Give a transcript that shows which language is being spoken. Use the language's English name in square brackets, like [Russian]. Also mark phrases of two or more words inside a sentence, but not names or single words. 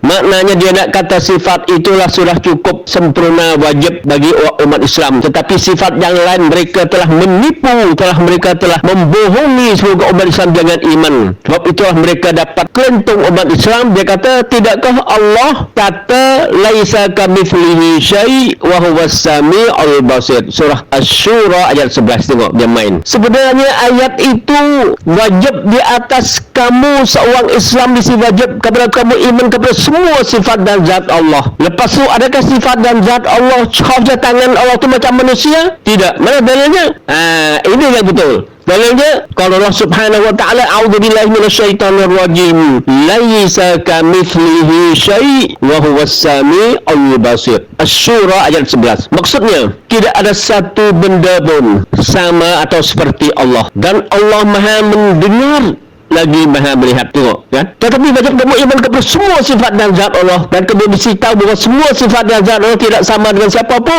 [Malay] Maknanya dia nak kata sifat itulah sudah cukup sempurna, wajib bagi umat Islam. Tetapi sifat yang lain mereka telah menipu, mereka telah membohongi semoga umat Islam jangan iman. Sebab itulah mereka dapat kelentong umat Islam. Dia kata, tidakkah Allah kata [Arabic] ليس كمثله شيء وهو السميع البصير. [Malay] Surah Asy-Syura ayat 11. Tengok dia main. Sebenarnya ayat itu wajib di atas kamu seorang Islam, wajib kepada kamu iman kepada semua sifat dan zat Allah. Lepas tu adakah sifat dan zat Allah khasnya tangan Allah tu macam manusia? Tidak. Mana dalilnya? Ini yang betul. Dalilnya kalau [Arabic] الله سبحانه وتعالى أعوذ بالله من الشيطان الرجيم ليس كمثله شيء وهو السميع البصير. [Malay] Asy-Syura ayat 11. Maksudnya tidak ada satu benda pun sama atau seperti Allah, dan Allah Maha mendengar lagi Maha melihat. Tengok kan? Tetapi wajib kamu iman kepada semua sifat dan zat Allah, dan kamu mesti tahu bahawa semua sifat dan zat Allah tidak sama dengan siapapun.